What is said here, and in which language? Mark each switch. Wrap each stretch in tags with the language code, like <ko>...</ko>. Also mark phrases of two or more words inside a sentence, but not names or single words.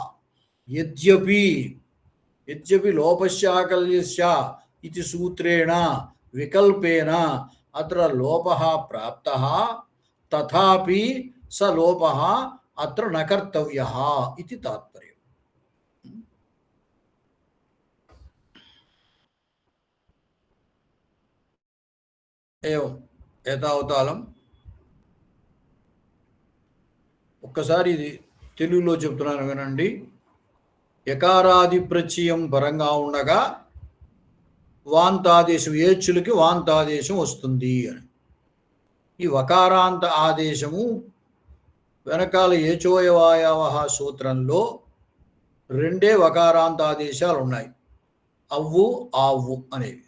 <sa>यद्यपि लोपस्य आकल्यस्य इति सूत्रेण विकल्पेन अत्र लोपः प्राप्तः तथापि स लोपः अत्र न कर्तव्यः इति तात्पर्यम्। एवं एतावतालं</sa> <te>ఒక్కసారి ఇది తెలుగులో చెప్తున్నాను వినండి. యకారాది ప్రత్యయం పరంగా ఉండగా వాంతాదేశం ఏచ్చులకి వాంతాదేశం వస్తుంది అని. ఈ వకారాంత ఆదేశము వెనకాల ఏచోయవాయవః సూత్రంలో రెండే వకారాంత ఆదేశాలు ఉన్నాయి, అవ్వు ఆవ్వు అనేవి.</te>